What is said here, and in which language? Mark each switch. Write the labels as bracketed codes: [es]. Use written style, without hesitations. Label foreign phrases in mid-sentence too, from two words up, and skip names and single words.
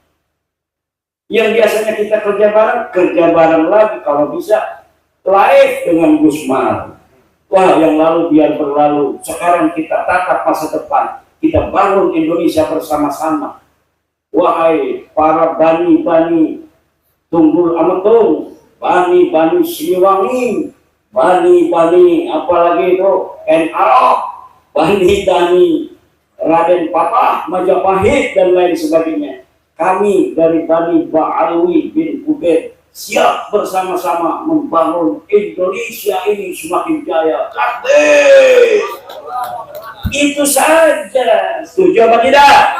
[id] Yang biasanya kita kerja bareng lagi, kalau bisa live dengan Gusmar. Wah, yang lalu biar berlalu. Sekarang kita tatap masa depan. Kita bangun Indonesia bersama-sama. Wahai para bani-bani Tunggul Ametung, bani-bani Siliwangi, bani-bani apalagi itu NRO, bani-bani Raden Patah, Majapahit dan lain sebagainya. Kami dari Bani Ba'alwi bin Ubaid siap bersama-sama membangun Indonesia ini semakin jaya. Takbir! Itu saja. Setuju apa tidak?